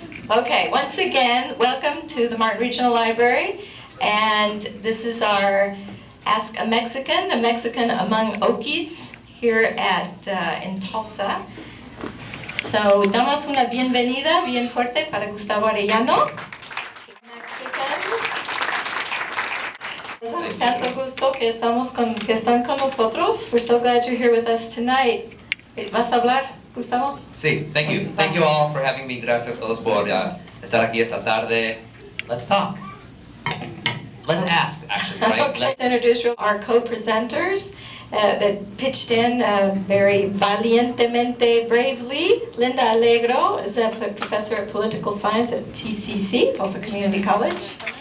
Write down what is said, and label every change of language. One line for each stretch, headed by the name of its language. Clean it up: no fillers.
English: Okay, once again, welcome to the Martin Regional Library. And this is our Ask a Mexican among Okies here in Tulsa.
Spanish: So, damos una bienvenida bien fuerte para Gustavo Arellano.
English: Mexican.
Spanish: Con tanto gusto que están con nosotros.
English: We're so glad you're here with us tonight.
Spanish: ¿Vas a hablar, Gustavo?
English: Sí, thank you. Thank you all for having me.
Spanish: Gracias a todos por estar aquí esta tarde.
English: Let's talk. Let's ask, actually, right? Okay. Let's introduce our co-presenters that pitched in very valientemente, bravely. Linda Allegro is a professor of political science at TCC, Tulsa Community College.